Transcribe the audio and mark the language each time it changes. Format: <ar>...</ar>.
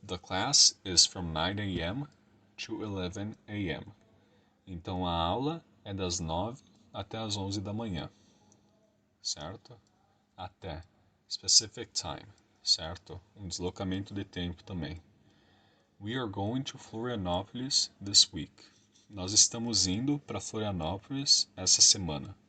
<en>The class is from 9 a.m. to 11 a.m.</en> <pt>Então a aula é das 9 até as 11 da manhã, certo? Até. Specific time, certo? Um deslocamento de tempo também.</pt> <en>We are going to Florianópolis this week.</en> <pt>Nós estamos indo para Florianópolis essa semana.</pt>